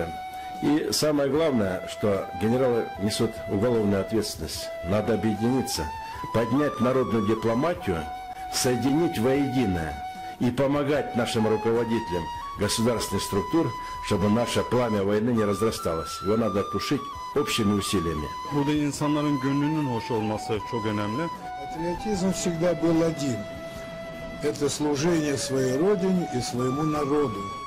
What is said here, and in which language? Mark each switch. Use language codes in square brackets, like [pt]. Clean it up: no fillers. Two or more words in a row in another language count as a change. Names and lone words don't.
[ru] И самое главное, что генералы несут уголовную ответственность. Надо объединиться, поднять народную дипломатию, соединить воедино и помогать нашим руководителям государственных структур, чтобы наше пламя войны не разрасталось. Его надо тушить общими усилиями. [tr] Burada insanların gönlünün hoş olması çok önemli. [ru] Патриотизм всегда был один. Это служение своей родине и своему народу.